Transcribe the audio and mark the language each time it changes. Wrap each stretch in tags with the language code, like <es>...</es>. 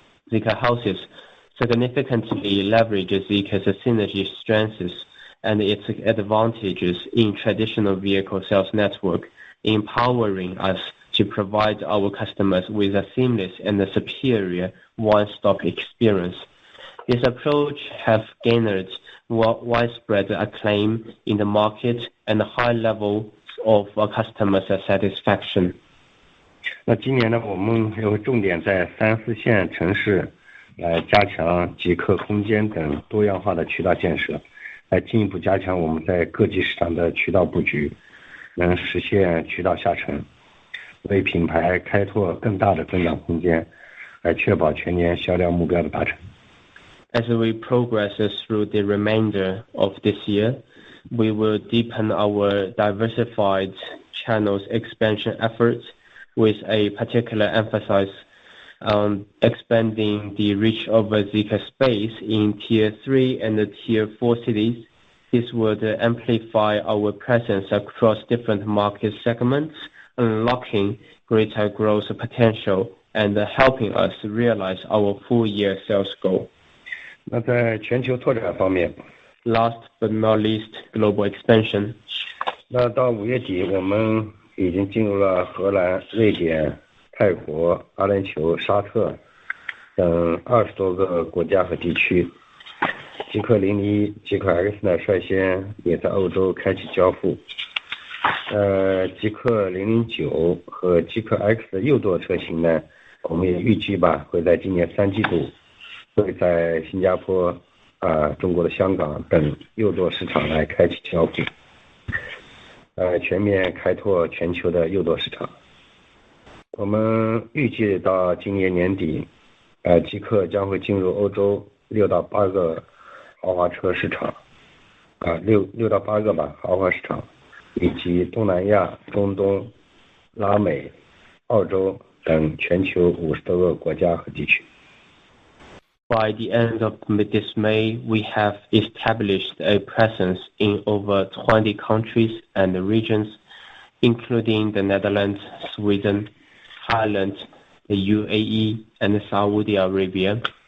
<en>Zeekr houses significantly leverage Zeekr's synergy strengths and its advantages in traditional vehicle sales network, empowering us to provide our customers with a seamless and superior one-stop experience. This approach has garnered widespread acclaim in the market and high levels of customer satisfaction.</en> <zh>那今年呢，我们也会重点在3、4线城市来加强极客空间等多样化的渠道建设，来进一步加强我们在各级市场的渠道布局，能实现渠道下沉，为品牌开拓更大的增长空间，来确保全年销量目标的达成。</zh> <en>As we progress through the remainder of this year, we will deepen our diversified channels expansion efforts with a particular emphasis on expanding the reach of Zeekr space in Tier 3 and Tier 4 cities. This would amplify our presence across different market segments, unlocking greater growth potential and helping us realize our full-year sales goal.</en> <zh>那在全球拓展方面</zh> <en>Last but not least, global expansion.</en> <zh>那到5月底，我们已经进入了荷兰、瑞典、泰国、阿联酋、沙特等20多个国家和地区。极客001、极客 X 呢，率先也在欧洲开启交付。极客009和极客 X 的右舵车型呢，我们也预计吧，会在今年3季度会在新加坡、中国的香港等右舵市场来开启交付，全面开拓全球的右舵市场。我们预计到今年年底，极客将会进入欧洲6到8个豪华车市场，6到8个吧豪华市场，以及东南亚、中东、拉美、澳洲等全球50多个国家和地区。</zh> <en>By the end of this May, we have established a presence in over 20 countries and regions, including the Netherlands, Sweden, Thailand, the UAE, and Saudi Arabia.</en>